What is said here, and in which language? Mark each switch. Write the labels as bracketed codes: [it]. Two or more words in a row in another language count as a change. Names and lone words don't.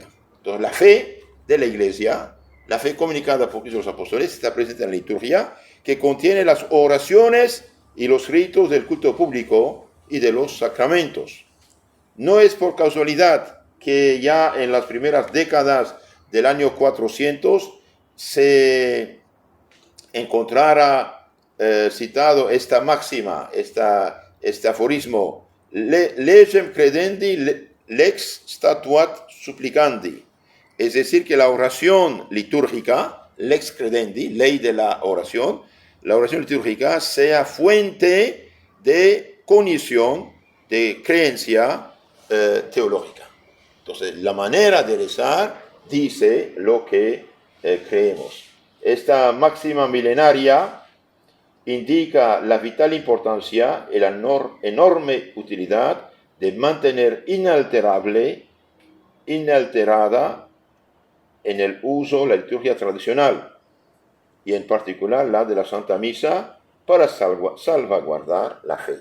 [es] Entonces, la fe de la Iglesia, la fe comunicada por Cristo los apóstoles, está presente en la liturgia, que contiene las oraciones y los ritos del culto público y de los sacramentos. No es por casualidad que ya en las primeras décadas del año 400 se encontrara citado esta máxima, este aforismo, [la] legem credendi lex statuat supplicandi. [es] Es decir, que la oración litúrgica, [la] lex credendi, [es] ley de la oración litúrgica sea fuente de cognición, de creencia teológica. Entonces, la manera de rezar dice lo que creemos. Esta máxima milenaria indica la vital importancia y la enorme utilidad de mantener inalterada en el uso la liturgia tradicional, y en particular la de la Santa Misa, para salvaguardar la fe.